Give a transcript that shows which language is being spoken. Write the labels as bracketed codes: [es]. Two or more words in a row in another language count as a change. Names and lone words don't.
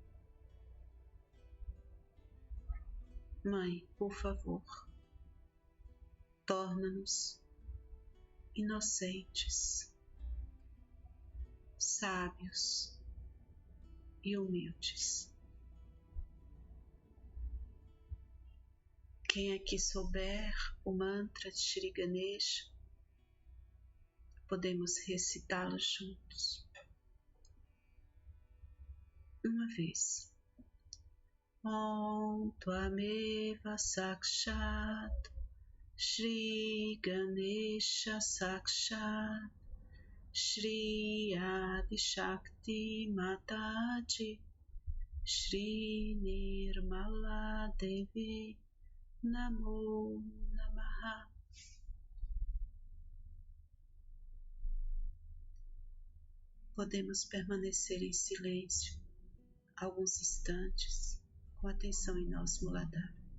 [pt] Mãe, por favor, torna-nos inocentes, sábios e humildes. Quem aqui souber o mantra de Shri Ganesha, podemos recitá-lo juntos. Uma vez. [sa] ॐ त्वमेव साक्षात् श्री गणेश साक्षात् श्री आदि शक्ति माताजी श्री निर्मला देवी नमो नमः. [pt] Podemos permanecer em silêncio alguns instantes, com atenção em nosso Muladhara.